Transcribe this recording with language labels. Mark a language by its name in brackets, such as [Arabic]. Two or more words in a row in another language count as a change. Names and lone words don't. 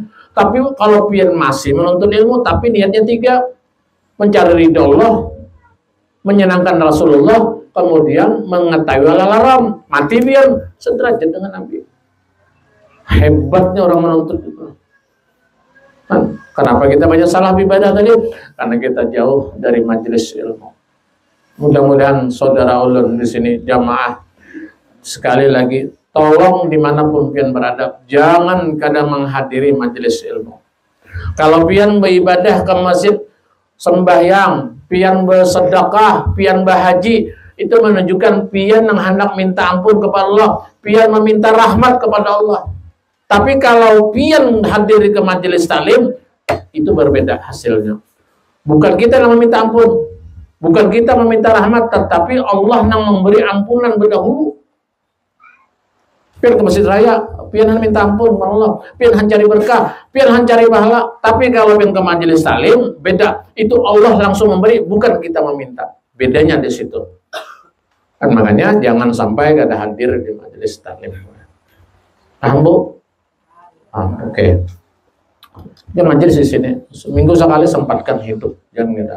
[Indonesian] Tapi kalau pian masih menuntut ilmu, tapi niatnya tiga, mencari ridha Allah, menyenangkan Rasulullah, kemudian mengetahui hal haram, mati pian sederajat dengan Nabi. Hebatnya orang menuntut itu. Kenapa kita banyak salah ibadah tadi? Karena kita jauh dari majelis ilmu. Mudah-mudahan saudara ulun di sini jamaah sekali lagi, tolong dimanapun pian berada, jangan kadang menghadiri majelis ilmu. Kalau pian beribadah ke masjid, sembahyang, pian bersedekah, pian berhaji, itu menunjukkan pian yang hendak minta ampun kepada Allah, pian meminta rahmat kepada Allah. Tapi kalau pian hadir ke majelis taklim, itu berbeda hasilnya. Bukan kita yang meminta ampun, bukan kita meminta rahmat, tetapi Allah yang memberi ampunan berdahulu. Pian ke masjid raya, pian minta ampun kepada Allah, pian cari berkah, pian cari pahala. Tapi kalau pian ke majelis taklim, beda. Itu Allah langsung memberi, bukan kita meminta. Bedanya di situ. Kan makanya jangan sampai kada hadir di majelis taklim. Paham, Bu? Oke. Dia majelis di sini seminggu sekali sempatkan hidup, jangan ngira.